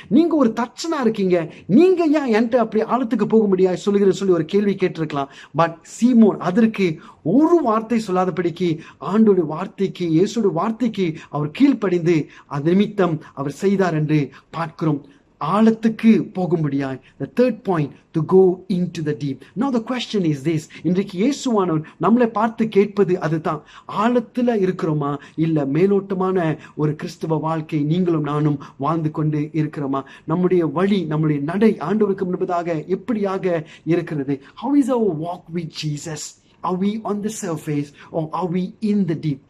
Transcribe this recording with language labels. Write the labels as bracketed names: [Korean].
[Tamil] நீங்க ஒரு தச்சனா இருக்கீங்க, நீங்க ஏன் என்கிட்ட அப்படி ஆழத்துக்கு போக முடியாது சொல்லுகிறேன்னு சொல்லி ஒரு கேள்வி கேட்டிருக்கலாம். பட் சீமோன் அதற்கு ஒரு வார்த்தை சொல்லாதபடிக்கு ஆண்டோட வார்த்தைக்கு, இயேசுடைய வார்த்தைக்கு அவர் கீழ்ப்படிந்து அது நிமித்தம் அவர் செய்தார் என்று பார்க்கிறோம். ஆழத்துக்கு போகும்படியாய். [English] The third point, to go into the deep. Now the question is this, [Tamil] இன்றைக்கு இயேசுவானவர் நம்மளை பார்த்து கேட்பது அதுதான், ஆழத்துல இருக்கிறோமா இல்ல மேலோட்டமான ஒரு கிறிஸ்தவ வாழ்க்கை நீங்களும் நானும் வாழ்ந்து கொண்டு இருக்கிறோமா? நம்முடைய வழி, நம்முடைய நடை ஆண்டவருக்கு முன்பதாக எப்படியாக இருக்கிறது? [English] How is our walk with Jesus? Are we on the surface or are we in the deep?